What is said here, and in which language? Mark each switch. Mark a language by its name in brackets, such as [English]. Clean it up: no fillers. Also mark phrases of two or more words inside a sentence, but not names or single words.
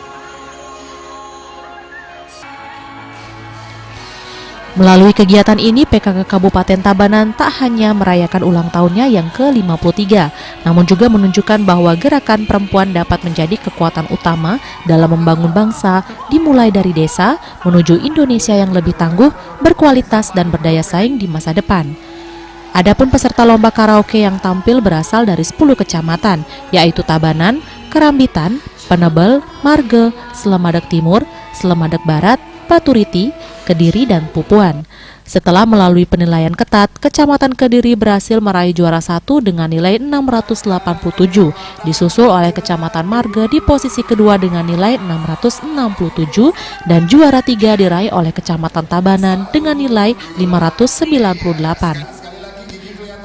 [Indonesian] Melalui kegiatan ini, PKK Kabupaten Tabanan tak hanya merayakan ulang tahunnya yang ke-53, namun juga menunjukkan bahwa gerakan perempuan dapat menjadi kekuatan utama dalam membangun bangsa, dimulai dari desa menuju Indonesia yang lebih tangguh, berkualitas dan berdaya saing di masa depan. Adapun peserta lomba karaoke yang tampil berasal dari 10 kecamatan, yaitu Tabanan, Kerambitan, Penebel, Marge, Selemadak Timur, Selemadak Barat, Paturiti, Kediri, dan Pupuan. Setelah melalui penilaian ketat, Kecamatan Kediri berhasil meraih juara 1 dengan nilai 687, disusul oleh Kecamatan Marge di posisi kedua dengan nilai 667, dan juara 3 diraih oleh Kecamatan Tabanan dengan nilai 598.